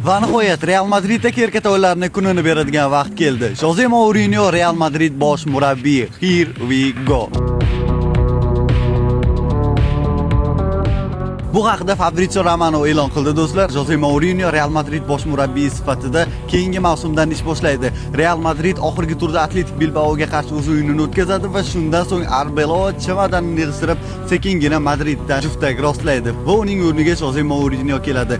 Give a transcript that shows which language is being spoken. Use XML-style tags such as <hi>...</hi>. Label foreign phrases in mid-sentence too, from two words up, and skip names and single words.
<uz>Va nihoyat Real Madridda kerkat o'yinlarini kunini beradigan vaqt keldi. Jose Mourinho Real Madrid bosh murabbiyi.</uz> <en>Here we go.</en> <uz>Bu haqda Fabrizio Romano e'lon qildi do'stlar. Jose Mourinho Real Madrid bosh murabbiyi sifatida keyingi mavsumdan ish boshlaydi. Real Madrid oxirgi turda Atletik Bilbaoga qarshi o'z o'yinini o'tkazadi va shundan so'ng Arbeloa chamadanini yig'ishtirib sekingina Madriddan juftak rostlaydi va uning o'rniga Jose Mourinho keladi.</uz>